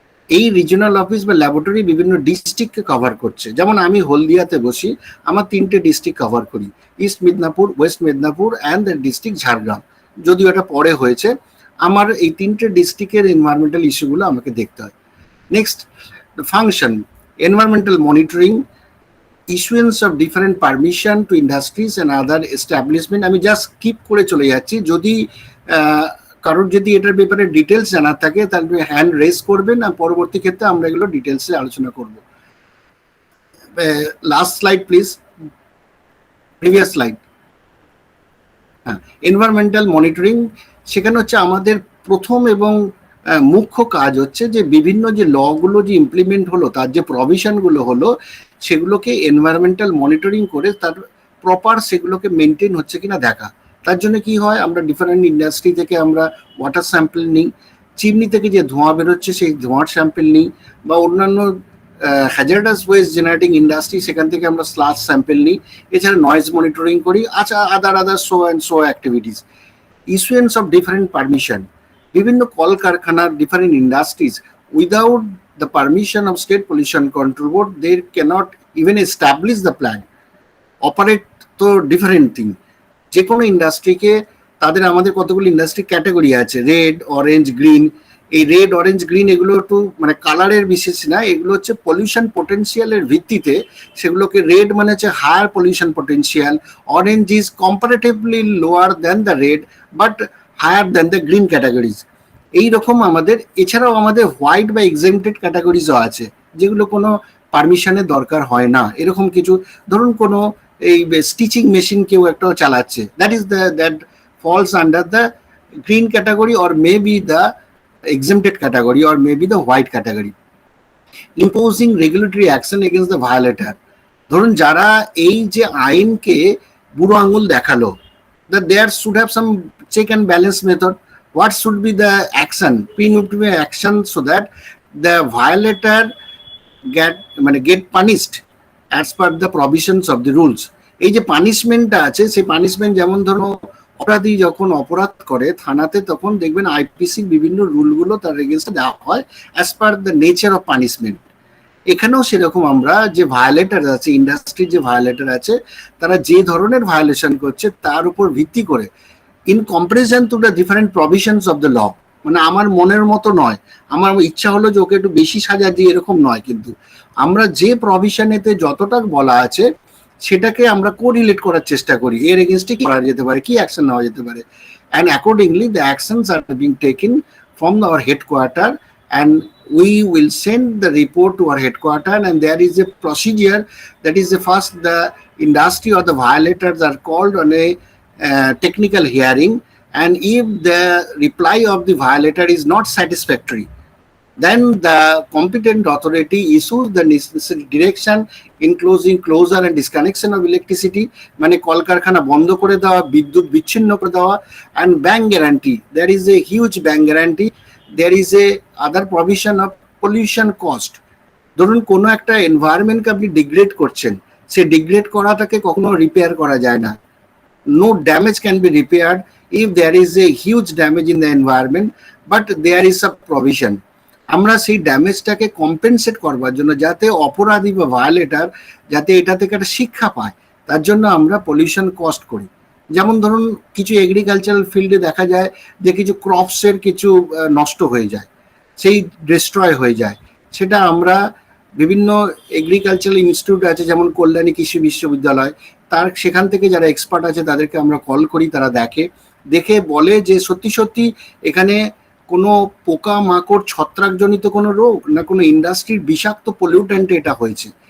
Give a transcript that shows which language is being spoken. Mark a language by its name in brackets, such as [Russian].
[Bangla] এই regional office বা laboratory বিভিন্ন ডিস্ট্রিক্টকে কভার করছে। যেমন আমি হলদিয়াতে বসি, আমার 3টে ডিস্ট্রিক্ট কভার করি, east Medinipur, West Medinipur and the district Jhargram. যদিও এটা পরে হয়েছে, আমার এই 3টে ডিস্ট্রিক্টের এনভায়রনমেন্টাল ইস্যুগুলো আমাকে দেখতে হয়। Next [English] the function, environmental monitoring, issuance of different permission to industries and other establishment. [Bangla] আমি জাস্ট স্কিপ করে চলে যাচ্ছি, যদি কারোর যদি এটার ব্যাপারে ডিটেলস জানার থাকে তাহলে হ্যান্ড রেজ করবেন, আর পরবর্তী ক্ষেত্রে আমরা এগুলো ডিটেলসে আলোচনা করব। Last slide please, previous slide. হ্যাঁ, এনভায়রনমেন্টাল মনিটরিং, সেখানে হচ্ছে আমাদের প্রথম এবং মুখ্য কাজ হচ্ছে যে বিভিন্ন যে লগুলো যে ইমপ্লিমেন্ট হলো, তার যে প্রভিশনগুলো হলো, সেগুলোকে এনভায়রনমেন্টাল মনিটরিং করে তার প্রপার সেগুলোকে মেনটেন হচ্ছে কিনা দেখা। তার জন্য কি হয়, আমরা ডিফারেন্ট ইন্ডাস্ট্রি থেকে আমরা ওয়াটার স্যাম্পল নিই, চিমনি থেকে যে ধোঁয়া বেরোচ্ছে সেই ধোঁয়ার স্যাম্পল নিই, বা অন্যান্য হ্যাজার্ডাস ওয়েস্ট জেনারেটিং ইন্ডাস্ট্রি সেখান থেকে আমরা স্লাশ স্যাম্পল নিই। এছাড়া নয়েজ মনিটরিং করি, আচ্ছা [English] Other so and so activities. Issuance of different permission, [Bangla] বিভিন্ন কলকারখানার [English] Different industries without the permission of State Pollution Control Board, they cannot even establish the plant, operate তো different thing. [Bangla] যে কোনো ইন্ডাস্ট্রিকে তাদের, আমাদের কতগুলো ইন্ডাস্ট্রি ক্যাটাগরি আছে, রেড, অরেঞ্জ, গ্রিন। এই রেড, অরেঞ্জ, গ্রিন এগুলো একটু মানে কালারের বিশেষ না, এগুলো হচ্ছে পলিউশন পোটেনশিয়ালের ভিত্তিতে। সেগুলোকে রেড মানে হচ্ছে [English] Higher pollution potential, orange is comparatively lower than the red but higher than the green categories. [Bangla] এইরকম আমাদের, এছাড়াও আমাদের হোয়াইট বা এক্সেম্পটেড ক্যাটাগরিজও আছে, যেগুলো কোনো পারমিশনের দরকার হয় না। এরকম কিছু, ধরুন কোনো এই স্টিচিং মেশিন কেউ একটা চালাচ্ছে, [English] That falls under the green category or may be the exempted category or maybe the white category. Imposing regulatory action against the violator, [Bangla] ধরুন যারা এই যে আইনকে বুড়ো আঙুল দেখালো, [English] that there should have some check and balance method. What should be the action, punitive action, so that the violator get punished as per the provisions of the rules. [Bangla] এই যে পানিশমেন্টটা আছে, সেই পানিশমেন্ট যেমন ধরো অপরাধী যখন অপরাধ করে থানাতে, তখন দেখবেন আইপিসি বিভিন্ন রুলগুলো তার এগেইনস্টে দেওয়া হয় [English] As per the nature of punishment. [Bangla] এখানেও সেরকম আমরা যে ভায়োলেটর আছে, ইন্ডাস্ট্রির যে ভায়োলেটর আছে, তারা যে ধরনের ভায়োলেশন করছে তার উপর ভিত্তি করে, [English] in comparison to the different provisions of the law, [Bangla] মানে আমার মনের মতো নয়, আমার ইচ্ছা হলো যে ওকে একটু বেশি সাজা দিয়ে, এরকম নয়, কিন্তু আমরা যে প্রভিশনেতে যতটা বলা আছে সেটাকে আমরা কোরিলেট করার চেষ্টা করি, এর এগেইনস্টে কি করা যেতে পারে, কি অ্যাকশন নেওয়া যেতে পারে। [English] and accordingly the actions are being taken from our headquarter, and we will send the report to our headquarter, and there is a procedure, that is the first, the industry or the violators are called on a technical hearing, and if the reply of the violator is not satisfactory, then the competent authority issues the necessary direction, including closure and disconnection of electricity, [Bangla] মানে কলকারখানা বন্ধ করে দেওয়া, [English] বিদ্যুৎ বিচ্ছিন্ন করে দেওয়া, and bank guarantee, there is a huge bank guarantee. There is a other provision of pollution cost. [Bangla] ধরুন কোনো একটা এনভায়রনমেন্টকে আপনি ডিগ্রেড করছেন, সে ডিগ্রেড করাটাকে কখনো রিপেয়ার করা যায় না। [English] No damage can be repaired if there is a huge damage in the environment, but there is a provision. [Bangla] আমরা সেই ড্যামেজটাকে কম্পেনসেট করবার জন্য, যাতে অপরাধী বা ভায়োলেটর যাতে এটা থেকে একটা শিক্ষা পায়, তার জন্য আমরা পলিউশন কস্ট করি। যেমন ধরুন কিছু এগ্রিকালচারাল ফিল্ডে দেখা যায় যে কিছু ক্রপসের কিছু নষ্ট হয়ে যায়, সেই ডিস্ট্রয় হয়ে যায়, সেটা আমরা বিভিন্ন এগ্রিকালচারাল ইনস্টিটিউট আছে, যেমন কল্যাণী কৃষি বিশ্ববিদ্যালয়, তার সেখান থেকে যারা এক্সপার্ট আছে তাদেরকে আমরা কল করি, তারা দেখে বলে যে সত্যি সত্যি এখানে কোনো পোকা মাকড় ছত্রাকজনিত কোনো রোগ না কোনো ইন্ডাস্ট্রির বিষাক্ত পলিউটেন্টে এটা হয়েছে।